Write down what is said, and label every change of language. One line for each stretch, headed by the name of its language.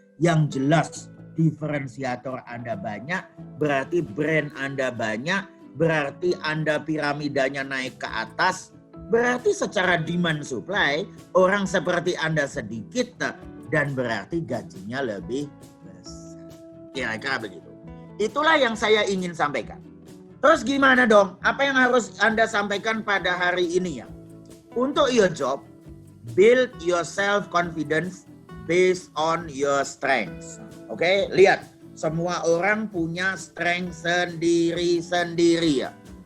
Indonesian: Yang jelas, diferensiator Anda banyak, berarti brand Anda banyak, berarti Anda piramidanya naik ke atas, berarti secara demand supply, orang seperti Anda sedikit, dan berarti gajinya lebih besar. Kira-kira begitu. Itulah yang saya ingin sampaikan. Terus gimana dong? Apa yang harus Anda sampaikan pada hari ini ya? Untuk
English: your job, build your self-confidence based on your strengths.
Indonesian: Oke, lihat. Semua orang punya strength sendiri-sendiri ya.